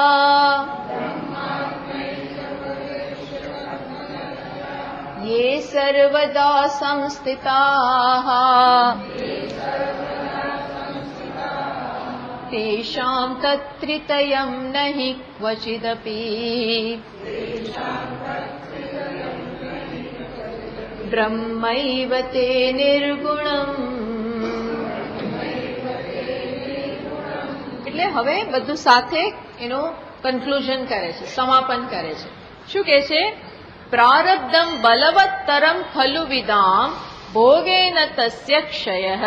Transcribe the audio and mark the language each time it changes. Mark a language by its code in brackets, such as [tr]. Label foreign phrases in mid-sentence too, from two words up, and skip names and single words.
[sa] ये सर्वदा संस्थिताः तेषां तत्त्रितयं न हि क्वचिदपि ब्रह्मैव ते निर्गुणम्। [gu] એટલે હવે બધું સાથે એનું કન્ક્લુઝન કરે છે, સમાપન કરે છે. શું કહે છે? [sa] પ્રારબ્ધમ બલવત્તરમ ખલુ વિદામ ભોગેન તસ્ય ક્ષયઃ.